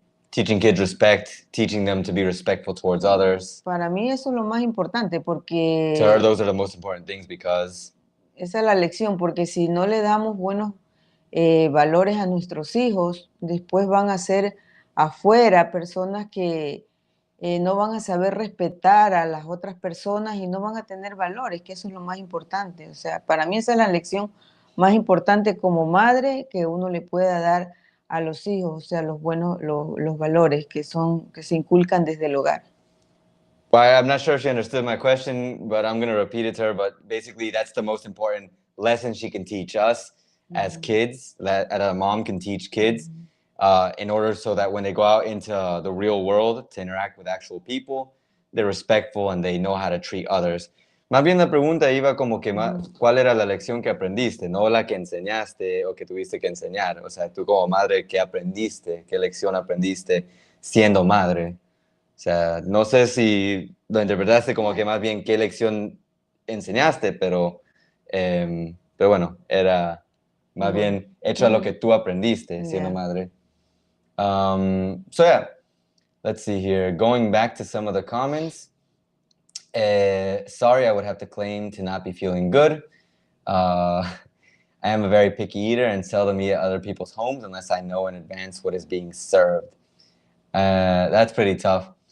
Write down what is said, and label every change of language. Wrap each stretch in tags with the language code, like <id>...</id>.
<en>teaching kids respect, teaching them to be respectful towards others.</en> <es>Para mí eso es lo más importante porque...</es> <en>To her, those are the most important things because...</en> <es>Esa es la lección, porque si no le damos buenos valores a nuestros hijos, después van a ser afuera personas que no van a saber respetar a las otras personas y no van a tener valores, que eso es lo más importante. O sea, para mí esa es la lección más importante como madre que uno le pueda dar a los hijos, o sea, los valores que se inculcan desde el hogar.</es> <en>Well, I'm not sure if she understood my question, but I'm going to repeat it to her. But basically, that's the most important lesson she can teach us as kids, that a mom can teach kids in order so that when they go out into the real world to interact with actual people, they're respectful and they know how to treat others.</en> <es>Más bien la pregunta iba como que ¿cuál era la lección que aprendiste? No la que enseñaste o que tuviste que enseñar. O sea, tú como madre, ¿qué aprendiste? ¿Qué lección aprendiste siendo madre? O sea, no sé si lo interpretaste como que más bien qué lección enseñaste, pero bueno, era más bien hecho a lo que tú aprendiste siendo madre.</es> <en>So yeah, let's see here. Going back to some of the comments. Sorry, I would have to claim to not be feeling good. I am a very picky eater and seldom eat at other people's homes unless I know in advance what is being served. That's pretty tough.</en>